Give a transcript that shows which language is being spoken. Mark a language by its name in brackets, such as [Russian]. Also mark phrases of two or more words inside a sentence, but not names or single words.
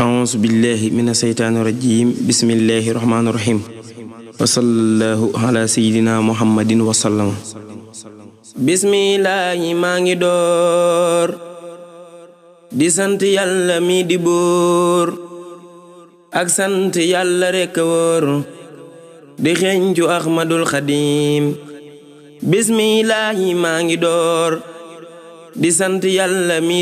[Arabic] أعوذ بالله من الشيطان الرجيم بسم الله الرحمن الرحيم وصلى الله على سيدنا محمد وسلم بسم الله [Wolof] مانgi door di sant Yàlla mi di buur ak sant Yàlla rekk wóor di xeeñcu Ahmadul Xadim bismillahi maangi door di sant Yàlla mi